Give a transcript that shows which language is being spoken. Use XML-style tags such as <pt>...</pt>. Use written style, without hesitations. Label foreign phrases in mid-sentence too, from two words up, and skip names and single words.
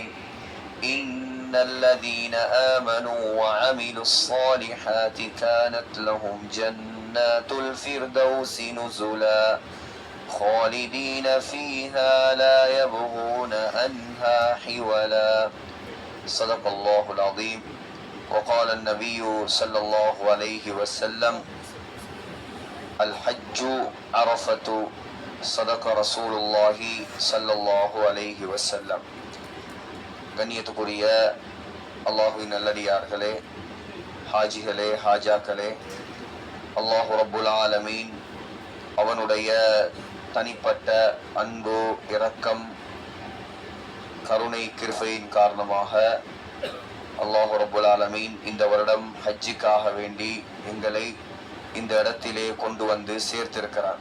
<ar>إن الذين آمنوا وعملوا الصالحات كانت لهم جنات الفردوس نزلا خالدين فيها لا يبغون عنها حولا. صدق الله العظيم. وقال النبي صلى الله عليه وسلم: الحج عرفة. صدق رسول الله صلى الله عليه وسلم.</ar> <ta>கண்ணியத்துக்குரிய அல்லாஹுவின் நல்லடியார்களே, ஹாஜிகளே, ஹாஜாக்களே,</ta> <ar>الله رب العالمين</ar> <ta>அவனுடைய தனிப்பட்ட அன்பு, இரக்கம், கருணை, கிருபையின் காரணமாக</ta> <ar>الله رب العالمين</ar> <ta>இந்த வருடம் ஹஜ்ஜுக்காக வேண்டி எங்களை இந்த இடத்திலே கொண்டு வந்து சேர்த்திருக்கிறார்.</ta>